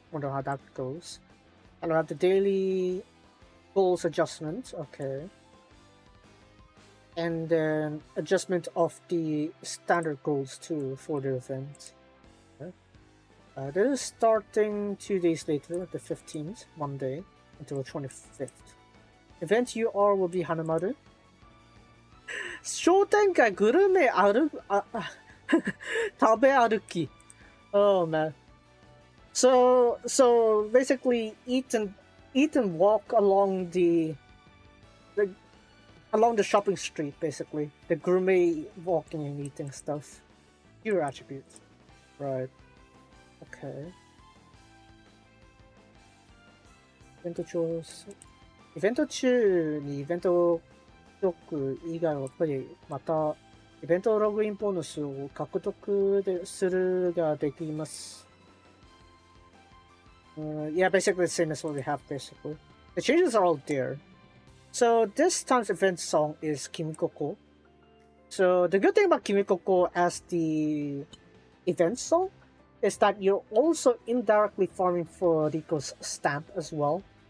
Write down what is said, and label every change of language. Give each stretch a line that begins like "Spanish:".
English: Wonder how that goes. And I have the daily goals adjustment. Okay. And then adjustment of the standard goals too for the event. Okay. This is starting 2 days later, the 15th, Monday, until the 25th. Event UR will be Hanamaru.
Japanese: 商店街グルメ食べ歩き.
English: Oh man. So basically eat and walk along the shopping street, basically. The gourmet walking and eating stuff. Your attributes. Right. Okay.
Japanese: イベント中にイベントログ以外はやっぱりまたイベントログインボーナスを獲得するができます。
English: Yeah, basically the same as what we have basically. The changes are all there. So this time's event song is Kimikoko. So the good thing about Kimikoko as the event song is that you're also indirectly farming for Riko's stamp as well.